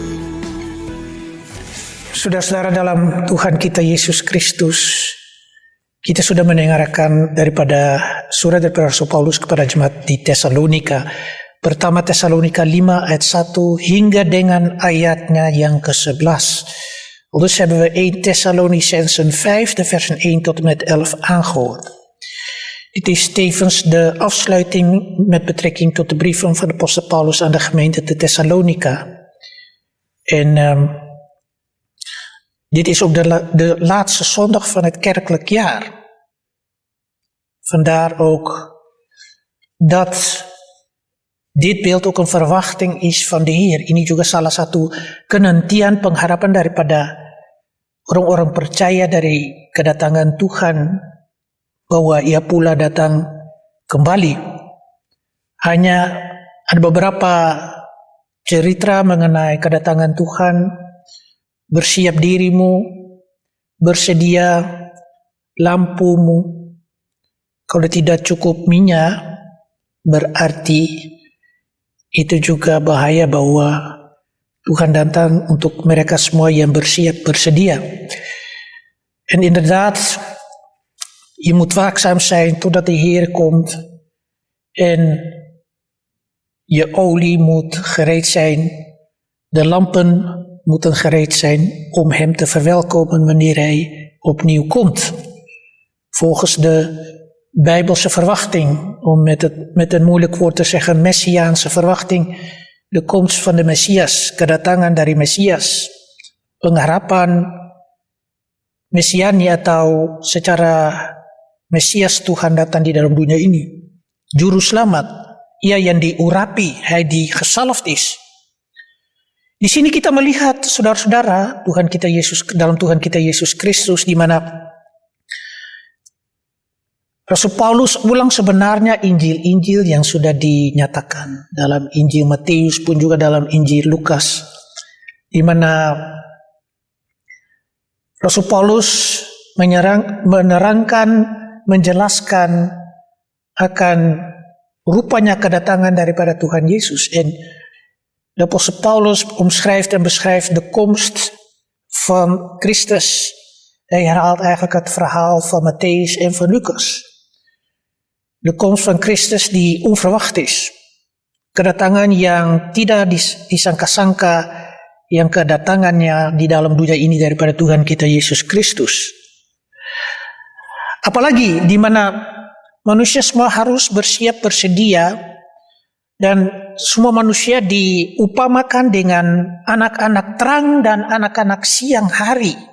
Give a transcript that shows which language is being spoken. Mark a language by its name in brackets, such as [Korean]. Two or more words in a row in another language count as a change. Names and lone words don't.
[Indonesian] Saudara-saudara dalam Tuhan kita Yesus Kristus, kita sudah mendengarkan daripada surat dari Rasul Paulus kepada jemaat di Tesalonika. Pertama Tesalonika 5 ayat 1 hingga dengan ayatnya yang ke-11. [Dutch] Dus hebben we 1 Thessalonicensen 5, de versen 1 tot en met 11 aangehoord. Dit is tevens de afsluiting met betrekking tot de brieven van de apostel Paulus aan de gemeente te Thessalonica. En dit is ook de laatste zondag van het kerkelijk jaar. Vandaar ook dat dit beeld ook een verwachting is van de Heer. [Indonesian] Ini juga salah satu kenantian pengharapan daripada orang-orang percaya dari kedatangan Tuhan, bahwa ia pula datang kembali. Hanya ada beberapa cerita mengenai kedatangan Tuhan. Bersiap dirimu, bersedia lampumu. Kalau tidak cukup minyak, berarti itu juga bahaya bahwa Tuhan datang untuk mereka semua yang bersiap bersedia. [Dutch] En inderdaad, je moet waakzaam zijn totdat de Heer komt. En je olie moet gereed zijn. De lampen moeten gereed zijn om hem te verwelkomen wanneer hij opnieuw komt. Volgens de Bijbelse verwachting, om met een moeilijk woord te zeggen, Messiaanse verwachting, de komst van de Messias, [Indonesian] kedatangan dari Messias, pengharapan Mesiani atau secara Mesias Tuhan datang di dalam dunia ini. Juru selamat, ia yang diurapi, [Dutch] hij die gesalfd is. [Indonesian] Di sini kita melihat, saudara-saudara, dalam Tuhan kita Yesus Kristus, di mana Rasul Paulus ulang sebenarnya Injil-Injil yang sudah dinyatakan dalam Injil Matius pun juga dalam Injil Lukas, di mana Rasul Paulus menerangkan, menjelaskan akan rupanya kedatangan daripada Tuhan Yesus. [Dutch] En de apostel Paulus omschrijft en beschrijft de komst van Christus. Hij herhaalt eigenlijk het verhaal van Matthäus en van Lucas. De komst van Christus die onverwacht is. [Indonesian] Kedatangan yang tidak disangka-sangka, yang kedatangannya di dalam dunia ini daripada Tuhan kita Yesus Kristus. Apalagi di mana manusia semua harus bersiap bersedia, dan semua manusia diupamakan dengan anak-anak terang dan anak-anak siang hari.